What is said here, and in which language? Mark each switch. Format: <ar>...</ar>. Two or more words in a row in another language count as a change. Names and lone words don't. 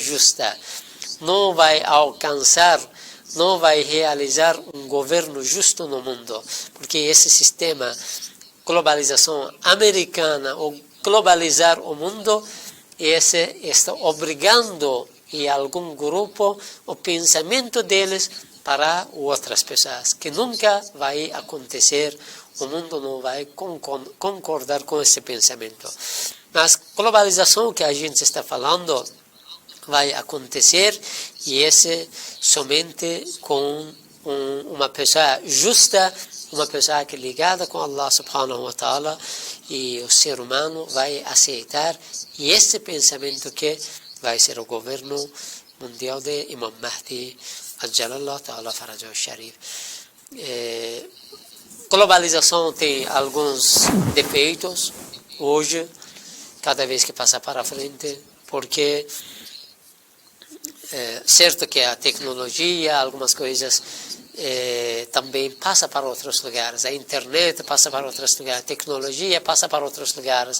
<pt>justo, não vai alcançar, não vai realizar um governo justo no mundo, porque esse sistema, globalização americana, ou globalizar o mundo, esse está obrigando em algum grupo o pensamento deles para outras pessoas, que nunca vai acontecer, o mundo não vai concordar com esse pensamento. Mas globalização que a gente está falando vai acontecer, e esse somente com uma pessoa justa, uma pessoa que é ligada com Allah</pt> <ar>سبحانه وتعالى,</ar> <pt>e o ser humano vai aceitar, e esse pensamento que vai ser o governo mundial de Imam Mahdi</pt> <ar>عجل الله تعالى فرجه الشريف.</ar> <pt>Globalização tem alguns defeitos hoje, cada vez que passa para frente, porque certo que a tecnologia, algumas coisas também passa para outros lugares, a internet passa para outros lugares, a tecnologia passa para outros lugares.</pt>